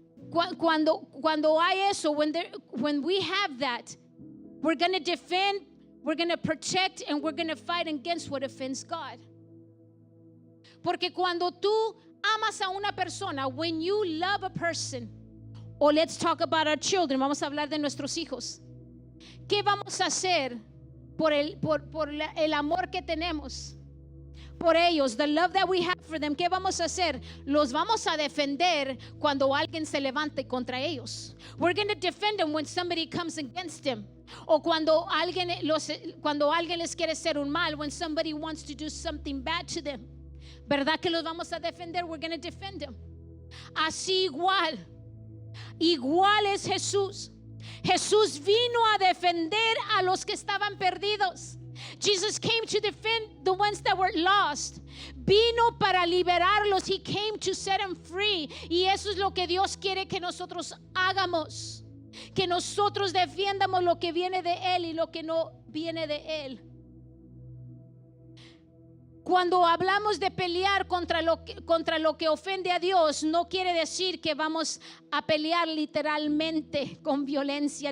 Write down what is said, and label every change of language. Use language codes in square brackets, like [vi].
[es] Cuando hay eso, [en] when we have that, we're going to defend, we're going to protect, and we're going to fight against what offends God. [es] Porque cuando tú amas a una persona, [en] when you love a person, or let's talk about our children, [es] vamos a hablar de nuestros hijos. ¿Qué vamos a hacer por el amor que tenemos por ellos, [en] the love that we have for them? [es] ¿Qué vamos a hacer? Los vamos a defender cuando alguien se levante contra ellos. [en] We're going to defend them when somebody comes against them. [es] O cuando alguien les quiere hacer un mal, [en] when somebody wants to do something bad to them. [es] ¿Verdad que los vamos a defender? [en] We're going to defend them. [es] Así igual es Jesús. Jesús vino a defender a los que estaban perdidos. [en] Jesus came to defend the ones that were lost. [es] Vino para liberarlos. [en] He came to set them free. [es] Y eso es lo que Dios quiere que nosotros hagamos. Que nosotros defiendamos lo que viene de Él y lo que no viene de Él. Cuando hablamos de pelear contra lo que ofende a Dios, no quiere decir que vamos a pelear literalmente con violencia.